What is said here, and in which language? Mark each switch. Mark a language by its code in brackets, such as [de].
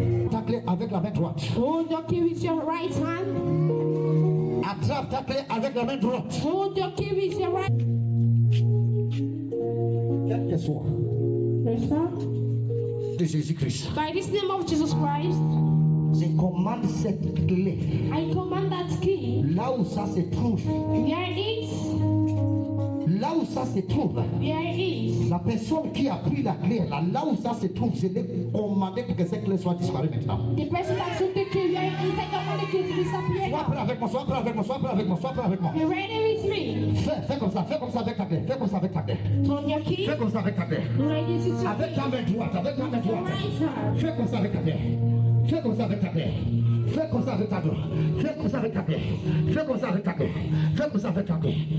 [fr] Ta clé avec la main droite. [en] Hold your key with your right hand. [fr] Attrape ta clé avec la main droite. [en] Hold your key with your right. [fr] Quel que soit [en] Praise God. [fr] de Jésus-Christ. [en] By this name of Jesus Christ, [fr] Je commande cette clé [en] I command that key [fr] là où ça se trouve. [en] where it is, [fr] Là où ça se trouve, [en] where it is, [fr] la personne qui a pris la clé, là où ça se trouve, je l'ai commandé pour que cette clé soit disparue maintenant. [en] the person that took the key, where it is, I command the key to disappear. [fr] Sois prêt avec moi, sois prêt avec moi, sois prêt avec moi, sois prêt avec moi. [en] Be ready with me. [fr] Fais comme ça avec ta clé, fais comme ça avec ta clé. [en] Hold your key. [fr] Fais comme ça avec ta clé. [en] Ready to [fr] Avec ta main droite, avec ta main droite. [en] right hand. [fr] Fais comme ça avec ta clé. Fais comme ça avec ta clé. Fais comme ça avec ta droite. Fais comme ça avec ta clé. Fais comme ça avec ta clé. Fais comme ça avec ta clé.